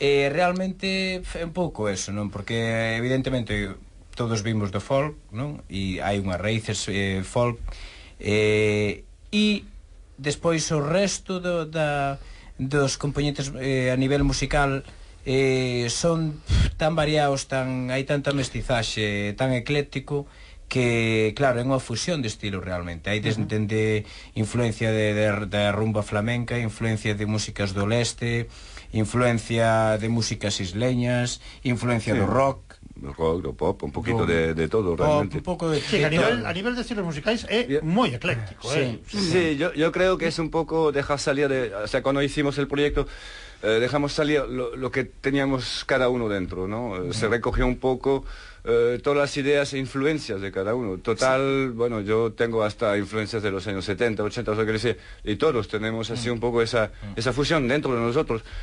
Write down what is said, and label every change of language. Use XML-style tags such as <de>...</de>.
<gl>Realmente é un pouco eso, non? Porque evidentemente todos vimos do folk, non? E hai unhas raíces folk, e despois o resto dos componentes a nivel musical son tan variados, hai tanta mestizaxe, tan ecléctico, que, claro, é unha fusión de estilo realmente. Hai desde influencia da rumba flamenca, influencia de músicas do leste, influencia de músicas isleñas, influencia do rock, do pop, un poquito de todo realmente. Un pouco de sí, a nivel de estilos musicais é moi ecléctico,</gl> <es>Sí, yo creo que es un poco dejar salir o sea, cuando hicimos el proyecto dejamos salir lo que teníamos cada uno dentro, ¿no? Se recogió un poco todas las ideas e influencias de cada uno. Total, bueno, yo tengo hasta influencias de los años 70, 80, o sea, que decir, y todos tenemos así un poco esa fusión dentro de nosotros.</es>